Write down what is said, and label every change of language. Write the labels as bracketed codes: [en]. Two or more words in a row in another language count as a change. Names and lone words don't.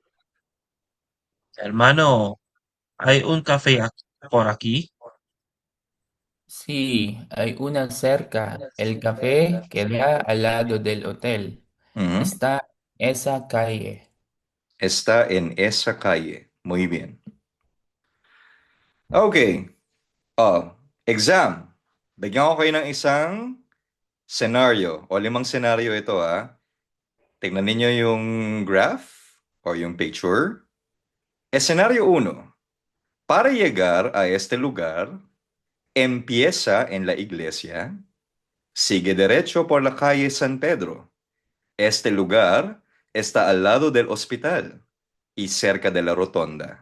[es] Hermano, hay un café por aquí. Sí, hay una cerca. El café queda al lado del hotel. Ujú. Está esa calle. Está en esa calle. Muy bien. [en] Okay. Exam. [tl] Bigyan ko kayo ng isang scenario o 5 senaryo ito, ah. Tignan ninyo yung graph o yung picture. [es] Escenario 1. Para llegar a este lugar, empieza en la iglesia, sigue derecho por la calle San Pedro. Este lugar está al lado del hospital y cerca de la rotonda.